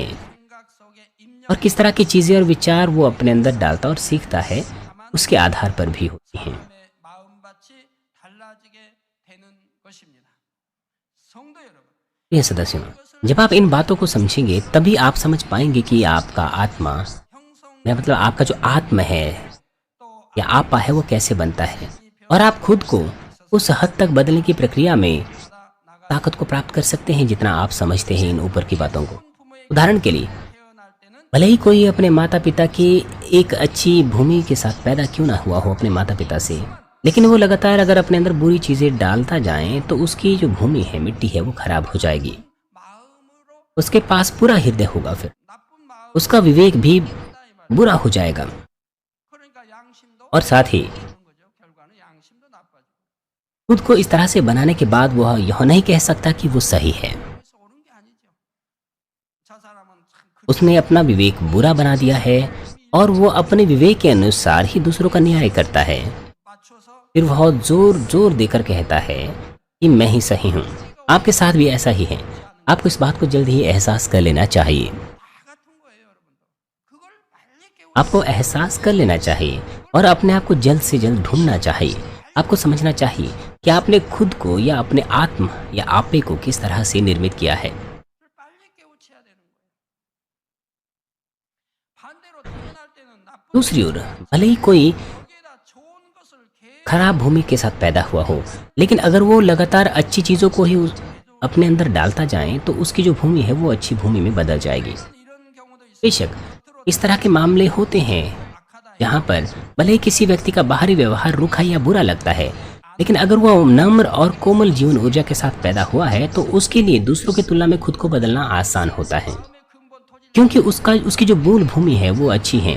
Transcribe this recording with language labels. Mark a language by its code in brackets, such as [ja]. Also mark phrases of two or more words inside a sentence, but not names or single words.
[ko] 생각 속에 입력 [hi] और किस तरह की चीजें और विचार वो अपने अंदर डालता और सीखता है उसके आधार पर भी होती हैं। [ko] 사람의 마음밭이 달라지게 되는 것입니다. 성도 여러분, [hi] प्रिय सदस्यों, जब आप इन बातों को समझेंगे तभी आप समझ पाएंगे कि आपका आत्मा, [ko] 형성 [hi] या मतलब आपका जो आत्मा है [ko] 또 [hi] या आपा है वो कैसे बनता है और आप खुद को उस हद तक बदलने की प्रक्रिया में [ko] 나가 [hi] ताकत को प्राप्त कर सकते हैं जितना आप समझते हैं इन ऊपर की बातों को। [ko] 부모의 [hi] उदाहरण के लिए, [ko] 태어날 때는 [hi] भले ही कोई अपने माता पिता की एक अच्छी भूमि के साथ पैदा क्यों ना हुआ हो अपने माता पिता से, लेकिन वो लगातार अगर अपने अंदर बुरी चीज़ें डालता जाए तो उसकी जो भूमि है, मिट्टी है, वो खराब हो जाएगी। [ko] 마음으로 [hi] उसके पास पूरा हृदय होगा, फिर [ko] 나쁜 마음 [hi] उसका विवेक भी [ko] 있다 이 말이에요. [hi] बुरा हो जाएगा [ko] 그러니까 양심도 [hi] और साथ ही [ko] 그런 거죠. 결과는 양심도 나빠지고. [hi] खुद को इस तरह से बनाने के बाद वह यह नहीं कह सकता कि वो सही है। [ko] 그래서 옳은 게 아니죠. 저 사람은 참 [hi] उसने अपना विवेक बुरा बना दिया है और वो अपने विवेक के अनुसार ही दूसरों का न्याय करता है। [ko] 맞춰서 [hi] फिर वह जोर जोर देकर कहता है कि मैं ही सही हूँ। आपके साथ भी ऐसा ही है। आपको इस बात को जल्द ही एहसास कर लेना चाहिए। [ko] 다 같은 거예요, 여러분들. 그걸 빨리 깨우. [hi] आपको एहसास कर लेना चाहिए और अपने आप को जल्द से जल्द ढूंढना चाहिए। आपको समझना चाहिए कि आपने खुद को या अपने आत्म या आपे को किस तरह से निर्मित किया है। [ko] 그걸 빨리 깨우쳐야 되는 거예요. 반대로 태어날 때는 나쁜 [hi] दूसरी ओर भले ही कोई [ko] 거기에다 좋은 것을 계속 [hi] खराब भूमि के साथ पैदा हुआ हो, लेकिन अगर वो लगातार अच्छी चीज़ों को ही अपने अंदर डालता जाए तो उसकी जो भूमि है वो अच्छी भूमि में बदल जाएगी। [ko] 이런 경우도 있어요. [hi] बेशक इस तरह के मामले होते हैं जहाँ पर भले ही किसी व्यक्ति का बाहरी व्यवहार रूखा या बुरा लगता है, लेकिन अगर वह नम्र और कोमल जीवन ऊर्जा के साथ पैदा हुआ है तो उसके लिए दूसरों की तुलना में खुद को बदलना आसान होता है, क्योंकि उसकी जो मूल भूमि है वो अच्छी है।